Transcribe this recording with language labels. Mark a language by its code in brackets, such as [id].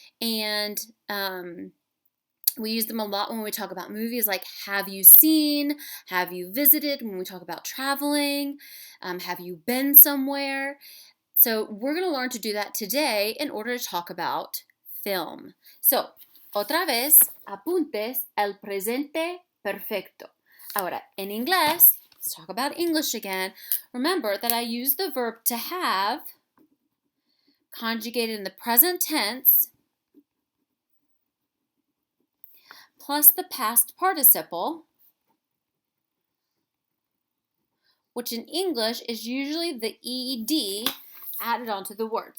[en] And we use them a lot when we talk about movies, like have you seen, have you visited, when we talk about traveling, have you been somewhere. So we're going to learn to do that today in order to talk about film. [es] So, otra vez, apuntes el presente perfecto. Ahora, en inglés, [en] let's talk about English again. Remember that I use the verb to have conjugated in the present tense plus the past participle, which in English is usually the ed added onto the word.